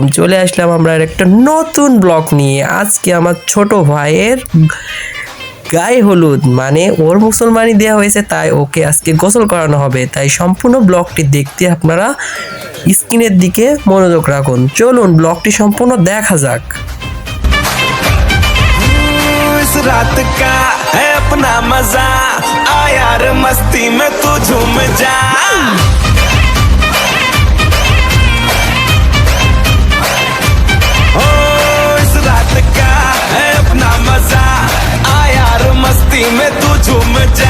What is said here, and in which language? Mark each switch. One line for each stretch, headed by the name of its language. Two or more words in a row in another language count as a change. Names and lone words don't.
Bangla: চলে আসলাম আমরা একটা নতুন ব্লগ নিয়ে। আজকে আমার ছোট ভাইয়ের গায়ে হলুদ, মানে ওর মুসলমানি দেওয়া হয়েছে, তাই ওকে আজকে গোসল করানো হবে। তাই সম্পূর্ণ ব্লগটি দেখতে আপনারা স্ক্রিনের দিকে মনোযোগ রাখুন। চলুন ব্লগটি সম্পূর্ণ দেখা যাক।
Hindi: इस रात का है अपना मजा, आ यार मस्ती में तू झूम जा। ओ इस रात का है अपना मजा, आ यार मस्ती में तू झूम जा।